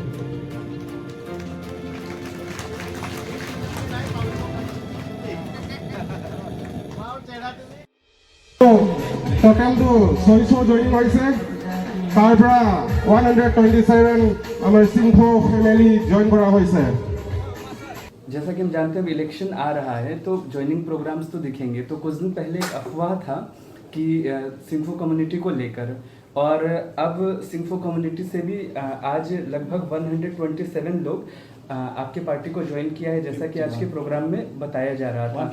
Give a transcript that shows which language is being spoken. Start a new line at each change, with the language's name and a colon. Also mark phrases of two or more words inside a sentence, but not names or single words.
Assamese: টোটেলটো 600 জইন কৰিছে, তাৰ পৰা 127 আমাৰ সিংহ ফেমিলি জইন কৰা হৈছে।
Hindi: जैसा कि हम जानते हैं अब इलेक्शन आ रहा है तो
English: joining programs
Hindi: तो दिखेंगे, तो कुछ दिन पहले एक अफवाह था कि सिंफो कम्युनिटी को लेकर, और अब सिंफो कम्युनिटी से भी आज लगभग 127 लोग आपके पार्टी को ज्वाइन किया है, जैसा कि आज के प्रोग्राम में बताया जा रहा था।